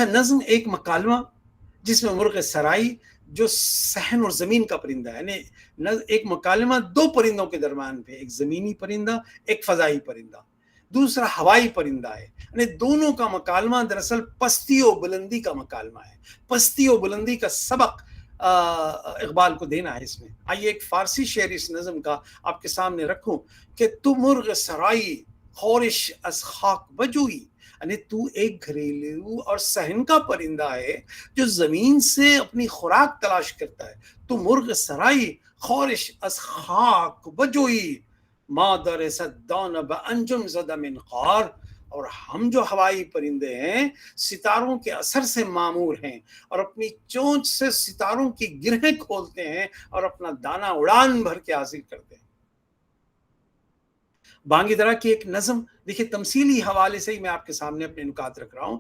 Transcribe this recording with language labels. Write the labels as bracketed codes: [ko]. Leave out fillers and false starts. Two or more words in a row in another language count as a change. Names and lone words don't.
[ur] اچھا، نظم ایک مکالمہ جس میں مرغ سرائی جو صحن اور زمین کا پرندہ ہے، یعنی ایک مکالمہ دو پرندوں کے درمیان پہ، ایک زمینی پرندہ، ایک فضائی پرندہ، دوسرا ہوائی پرندہ ہے، یعنی دونوں کا مکالمہ دراصل پستی و بلندی کا مکالمہ ہے، پستی و بلندی کا سبق اقبال کو دینا ہے اس میں۔ آئیے ایک فارسی شعر اس نظم کا آپ کے سامنے رکھوں کہ [fa] تو مرغ سرائی خورش از خاک بجوئی، [ur] یعنی تو ایک گھریلو اور صحن کا پرندہ ہے جو زمین سے اپنی خوراک تلاش کرتا ہے، [fa] تو مرغ سرائی خورش از خاک بجوئی مادر صدان بانجم زدہ من قار، [ur] اور ہم جو ہوائی پرندے ہیں ستاروں کے اثر سے معمور ہیں اور اپنی چونچ سے ستاروں کی گرہیں کھولتے ہیں اور اپنا دانہ اڑان بھر کے حاصل کرتے ہیں۔ بانگی درا کی ایک نظم دیکھیے، تمثیلی حوالے سے ہی میں آپ کے سامنے اپنے نکات رکھ رہا ہوں۔